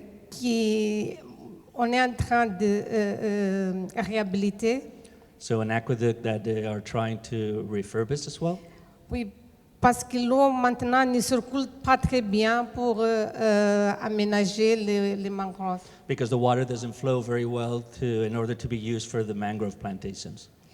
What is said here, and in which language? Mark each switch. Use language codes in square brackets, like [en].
[fr] Qui on est en train de réhabiliter. [en] So an aqueduct that they are trying to refurbish as well. [fr] Oui, parce que l'eau maintenant ne circule pas très bien pour aménager les mangroves. [en] Because the water doesn't flow very well in order to be used for the mangrove plantations.